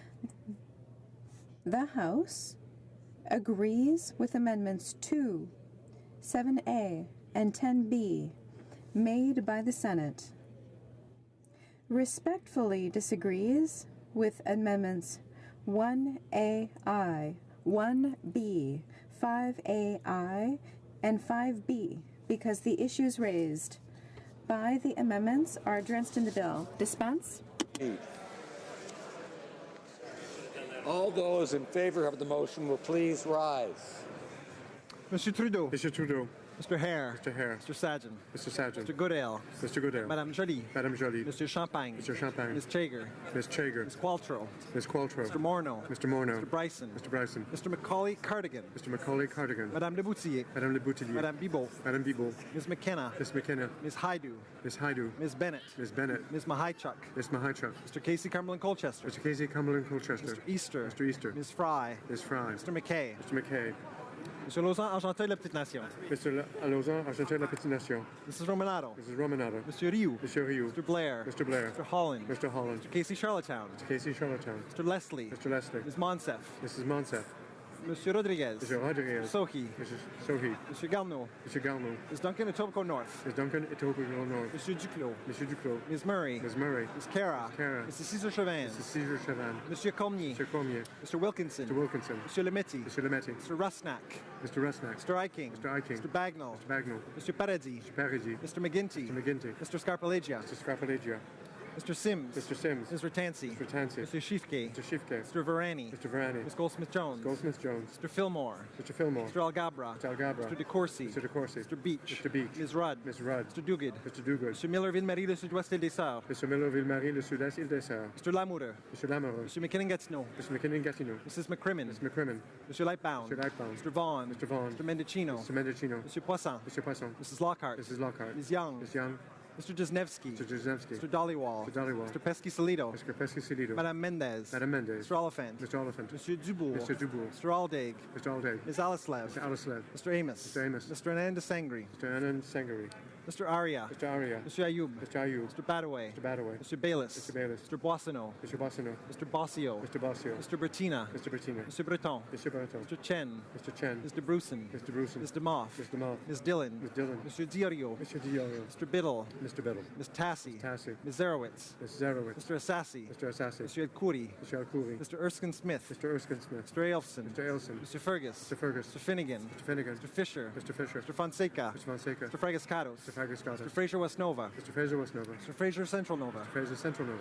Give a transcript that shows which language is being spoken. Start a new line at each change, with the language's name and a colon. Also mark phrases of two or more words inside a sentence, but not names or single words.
English: the House agrees with Amendments 2, 7A, and 10B made by the Senate, respectfully disagrees with Amendments 1AI, 1B, 5AI, and 5B because the issues raised by the amendments are addressed in the bill. Dispense? All those in favor of the motion will please rise. Monsieur Trudeau. Monsieur Trudeau. Mr. Hare. Mr. Hare. Mr. Sargent. Mr. Sargent. Mr. Goodale. Mr. Goodale. Madame Joly. Madame Joly. Mr. Champagne. Mr. Champagne. Ms. Chager. Ms. Chager. Ms. Qualtrough. Ms. Qualtrough. Mr. Morneau. Mr. Morneau. Mr. Bryson. Mr. Bryson. Mr. Macaulay Cardigan. Mr. Macaulay Cardigan. Madame Le Boutillier. Madame Le Boutillier. Madame Bibeau. Madame Bibeau. Ms. McKenna. Ms. McKenna. Ms. Haidu. Ms. Haidu. Ms. Bennett. Ms. Bennett. Ms. Mahichuk. Ms. Mahichuk. Mr. Casey Cumberland Colchester. Mr. Casey Cumberland Colchester. Mr. Easter. Mr. Easter. Ms. Fry. Ms. Fry. Mr. McKay. Mr. McKay. Mr. Lausanne, Argenteuil, La Petite Nation. Mr. Lausanne, Argenteuil, La Petite Nation. Mrs. Romanado. Mrs. Romanado. Monsieur Rioux. Monsieur Rioux. Mr. Blair. Mr. Blair. Mr. Holland. Mr. Holland. Mr. Casey Charlottetown. Mr. Casey Charlottetown. Mr. Leslie. Mr. Leslie. Ms. Monsef. Mrs. Monsef. Monsieur Rodriguez. Mr. Rodriguez. Sohi. Mrs. Sohi. Monsieur Garneau. Mr. Garneau. Ms. Duncan, Etobicoke North. Ms. Duncan, Etobicoke North. Monsieur Duclos. Monsieur Duclos. Ms. Murray. Ms. Murray. Ms. Cara. Cara. Mr. Cesar Chauvin. Mr. Cesar Chauvin. Monsieur Cormier. Monsieur Cormier. Mr. Wilkinson. Mr. Wilkinson. Monsieur Lemetti. Monsieur Lemetti. Mr. Rusnak. Mr. Rusnak. Mr. Eiking. Mr. Eiking. Mr. Bagnall. Mr. Bagnall. Mr. Paradis. Mr. Paradis. Mr. McGinty. Mr. McGinty. Mr. Scarpalegia. Mr. Scarpalegia. Mr. Sims. Mr. Sims. Mr. Tansey. Mr. Tansey. Mr. Shifke. Mr. Shifke. Mr. Varani. Mr. Varani. Ms. Goldsmith-Jones. Goldsmith-Jones. Mr. Fillmore. Mr. Fillmore. Mr. Algabra. Mr. Algabra. Mr. DeCourcy. Mr. DeCourcy. Mr. Beach. Mr. Beach. Ms. Rudd. Ms. Rudd. Mr. Duguid. Mr. Duguid. Mr. Miller-Ville-Marie, le Sud-Ouest des Sœurs. Mr. Miller-Ville-Marie, le Sud-Est Île des Sœurs. Mr. Lamoureux. Mr. Lamoureux. Mr. McKinnon-Gatineau. Mr. McKinnon-Gatineau. Mrs. McCrimmon. Mr. McCrimmon. Mr. Lightbound. Mr. Lightbound. Mr. Vaughn. Mr. Vaughn. Mr. Mendocino. Mr. Mendocino. Mr. Poisson. Mr. Poisson. Mrs. Lockhart. Mrs. Lockhart. Ms. Young. Ms. Young. Mr. Jesnevsky. Mr. Jesnevsky. Mr. Dollywall. Mr. Dollywall. Mr. Pesky-Salido. Mr. Pesky-Salido. Madame Mendez. Madame Mendez. Mr. Oliphant. Mr. Oliphant. Monsieur Dubourg. Mr. Dubourg. Mr. Aldaig. Mr. Aldaig. Ms. Alislev. Mr. Alislev. Mr. Amos. Mr. Amos. Mr. Anand Sangri. Mr. Anand Sangari. Mr. Aria. Mr. Aria. Mr. Ayoub. Mr. Ayoub. Mr. Badaway. Mr. Badaway. Mr. Bayless. Mr. Bayless. Mr. Boissonneau. Mr. Bossino. Mr. Bossio. Mr. Bossio. Mr. Bertina. Mr. Bertina. Mr. Breton. Mr. Breton. Mr. Chen. Mr. Chen. Mr. Bruson. Mr. Bruson. Mr. Moff. Mr. Moff. Ms. Dillon. Ms. Dillon. Mr. Diorio. Mr. Diorio. Mr. Biddle. Mr. Biddle. Ms. Tassi. Tassi. Ms. Zerowitz. Ms. Zerowitz. Mr. Assassi. Mr. Assassi. Mr. Elkouri. Mr. Alcouri. Mr. Erskine Smith. Mr. Erskine Smith. Mr. Ailson. Mr. Ailson. Mr. Fergus. Mr. Fergus. Mr. Finnegan. Mr. Finnegan. Mr. Fisher. Mr. Fisher. Mr. Fonseca. Mr. Fonseca. Mr. Fragascatos. Mr. Fagascata. Mr. Fraser West Nova. Mr. Fraser West Nova. Mr. Fraser Central Nova. Mr. Fraser Central Nova.